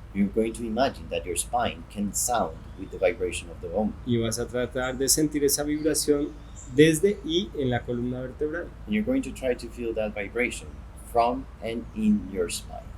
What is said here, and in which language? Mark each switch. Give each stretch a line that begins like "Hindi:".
English: You're going to imagine that your spine can sound with the vibration of the Om.
Spanish: Y vas a tratar de sentir esa vibración desde y en la columna vertebral.
English: And you're going to try to feel that vibration from and in your spine.